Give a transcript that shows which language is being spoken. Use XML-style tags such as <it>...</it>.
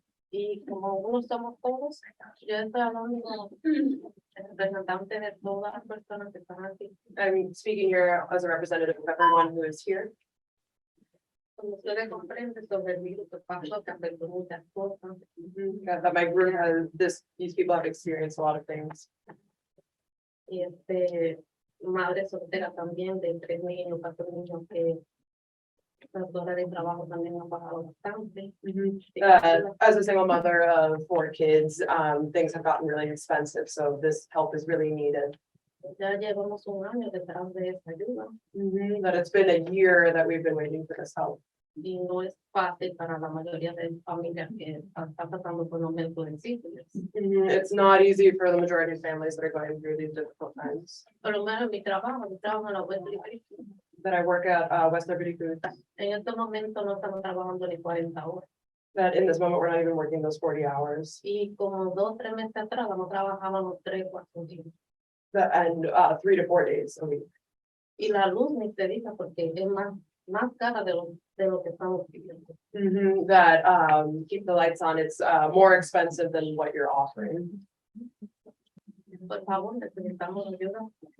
<es>Y como uno somos todos, yo estoy hablando como representante de todas las personas que están aquí.</es> <en>I'm speaking here as a representative of everyone who is here.</en> <es>Como ustedes comprenden sobre el virus que pasó, que afectó muchas cosas.</es> <en>Yeah, that my group has these people have experienced a lot of things.</en> <es>Y madre soltera también de 3 niños, 4 niños que las horas de trabajo también han bajado bastante.</es> <en>As a single mother of 4 kids, things have gotten really expensive, so this help is really needed.</en> <es>Ya llevamos 1 año detrás de esta ayuda</es> <en>That it's been a year that we've been waiting for this help.</en> <es>y no es fácil para la mayoría de familias que están pasando por momentos difíciles.</es> <en>It's not easy for the majority of families that are going through these difficult times.</en> <es>Por lo menos mi trabajo en la web delivery.</es> <en>That I work at West Liberty Foods,</en> <es>En este momento no estamos trabajando ni 40 horas.</es> <en>that in this moment, we're not even working those 40 hours.</en> <es>Y como 2, 3 meses atrás, no trabajábamos 3, 4 días.</es> <en>And 3 to 4 days a week.</en> <es>Y la luz ni te diga porque es más cara de lo que estamos pidiendo.</es> <en>That keep the lights on, it's more expensive than what you're offering.</en> <es>Por favor, necesitamos ayuda.</es>